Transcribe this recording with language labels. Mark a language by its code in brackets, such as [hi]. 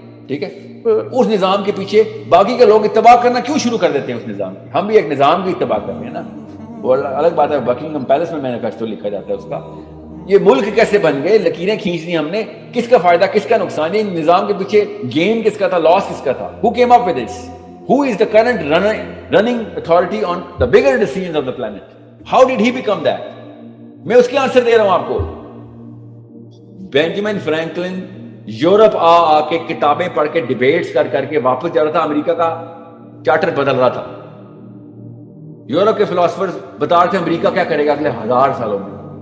[ur] ٹھیک ہے, اس نظام کے پیچھے باقی کے لوگ اتباع کرنا کیوں شروع کر دیتے ہیں اس نظام کی. ہم بھی ایک نظام کی اتباع کر رہے ہیں نا, وہ الگ بات ہے. بکنگھم پیلس میں مینیفیسٹو لکھا جاتا ہے اس کا, یہ ملک کیسے بن گئے, لکیریں کھینچ لی ہم نے, کس کا فائدہ کس کا نقصان, یہ نظام کے پیچھے گین کس کا تھا, لاس کس کا تھا. [en] Who came up with this? Who is the current running authority on the bigger decisions of the planet? How did he become that? [ur] میں اس کے آنسر دے رہا ہوں آپ کو. بینجامن فرینکلن یورپ آ کے کتابیں پڑھ کے ڈیبیٹس کر کے واپس جا رہا تھا, امریکہ کا چارٹر بدل رہا تھا. یورپ کے فلاسفرز بتا رہے تھے امریکہ کیا کرے گا اگلے 1000 سالوں میں.